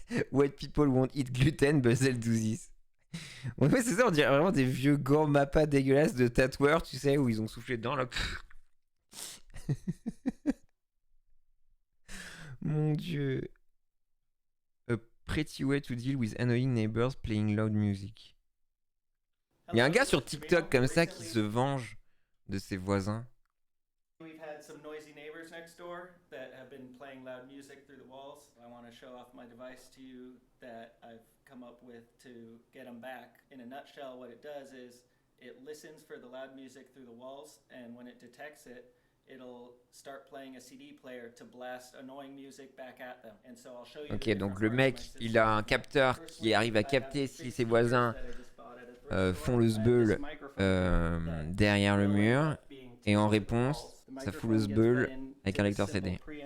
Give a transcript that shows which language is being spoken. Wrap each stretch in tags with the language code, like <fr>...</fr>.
<en>White people won't eat gluten, Buzzell Douzis.</en> <fr>Ouais, c'est ça, on dirait vraiment des vieux gants Mappa dégueulasses de tatoueurs, tu sais, où ils ont soufflé dedans là. Mon dieu.</fr> <en>A pretty way to deal with annoying neighbors playing loud music.</en> <fr>Il y a un gars sur TikTok comme ça qui se venge de ses voisins.</fr> <en>We've had some noisy neighbors next door that have been playing loud music through the walls. I want to show off my device to you that I've come up with to get them back. In a nutshell, what it does is it listens for the loud music through the walls, and when it detects it, it'll start playing a CD player to blast annoying music back at them. And so I'll show you.</en> <fr>Ok, donc le mec, il a un capteur qui arrive à capter si ses voisins font le sbeul derrière le mur, et en réponse, ça fout le sbeul avec un lecteur CD.</fr>